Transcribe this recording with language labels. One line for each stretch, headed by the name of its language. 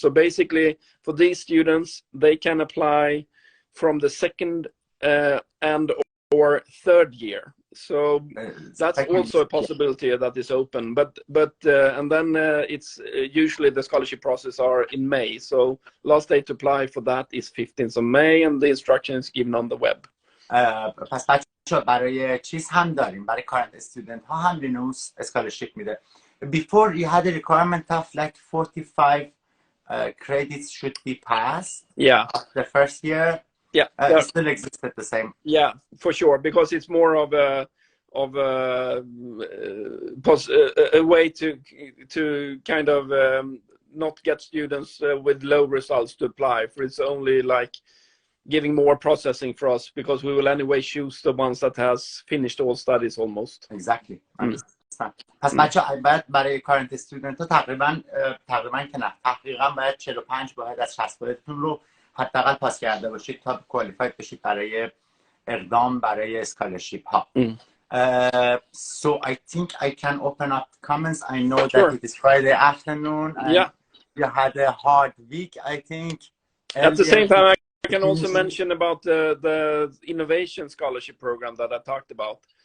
English: So basically for these students, they can apply from the second and or third year. So that's also a possibility that is open, but and then it's usually the scholarship process are in May. So last day to apply for that is 15th of May, and the instruction is given on the web.
Persian: پس بچه‌ها برای چیز هم داریم، برای current student ها هم لینئوس scholarship میده.
English: Before you had a requirement of like 45 credits should be passed. Yeah. The first year. Yeah. It still existed the same. Yeah, for sure, because it's more of a way to kind of not get students with low results to apply for. It's only like giving more processing for us, because we will anyway choose the ones that has finished all studies almost. Exactly.
Persian: پس بچه‌ها باید برای current student ها تقریبا که نه، تقریبا باید 45 واحد از 60 واحدتون رو حداقل پاس کرده باشید تا کوالیفاید بشید برای اقدام برای اسکالرشیپ ها.
English: So I think I can open up comments. I know that it is Friday afternoon and you had a hard week, I think. At the same time, I can also mention about the innovation scholarship program that I talked about.